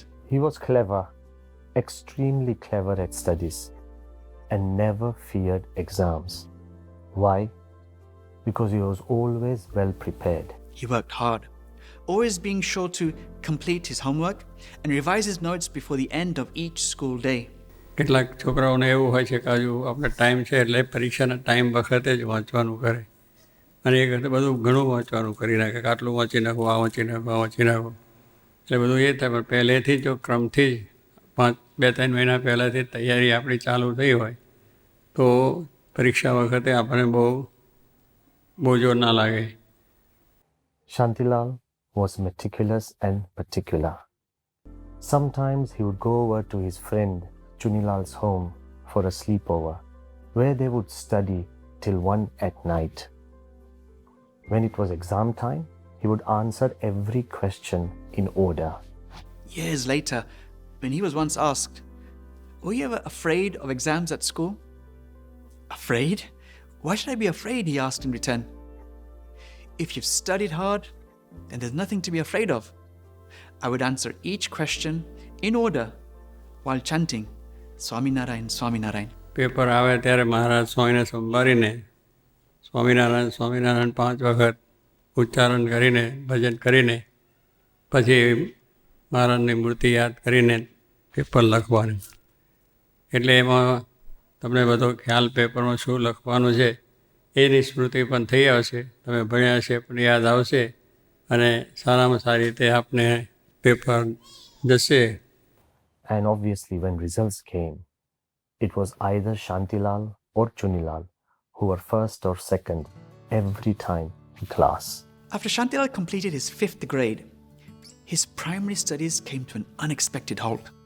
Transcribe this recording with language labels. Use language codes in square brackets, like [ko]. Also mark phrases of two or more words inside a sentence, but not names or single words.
[en] He was clever, extremely clever at studies, and never feared exams. Why? Because he was always well prepared. He worked hard, always being sure to complete his homework and revise his notes before the end of each school day. [gu] કેટલાક છોકરાઓને એવું હોય છે કે હજુ આપણે ટાઈમ છે એટલે પરીક્ષાના ટાઈમ વખતે જ વાંચવાનું કરે અને એ વખતે બધું ઘણું વાંચવાનું કરી નાખે કે આટલું વાંચી નાખો આ વાંચી નાખો આ વાંચી નાખો એટલે બધું એ થાય. પણ પહેલેથી જ જો ક્રમથી જ 2-3 મહિના પહેલાંથી તૈયારી આપણી ચાલુ થઈ હોય તો પરીક્ષા વખતે આપણને બહુ બોજો ના લાગે. [en] Shantilal was meticulous and particular. Sometimes he would go over to his friend Chunilal's home for a sleepover, where they would study till 1 at night. When it was exam time, he would answer every question in order. Years later, when he was once asked, "Were you ever afraid of exams at school?" "Afraid? Why should I be afraid?" he asked in return. "If you've studied hard, then there's nothing to be afraid of." I would answer each question in order while chanting, "Swaminarayan, Swaminarayan." [gu] પેપર આવે ત્યારે મહારાજ સ્વામીને સંભાળીને સ્વામિનારાયણ સ્વામિનારાયણ 5 વખત ઉચ્ચારણ કરીને ભજન કરીને પછી મહારાજની મૂર્તિ યાદ કરીને પેપર લખવાનું. એટલે એમાં તમને બધો ખ્યાલ પેપરમાં શું લખવાનું છે એની સ્મૃતિ પણ થઈ આવશે. તમે ભણ્યા છે પણ યાદ આવશે અને સારામાં સારી રીતે આપને પેપર જશે. [en] And obviously, when results came, it was either Shantilal or Chunilal who were first or second every time in class. After Shantilal completed his 5th grade, his primary studies came to an unexpected halt.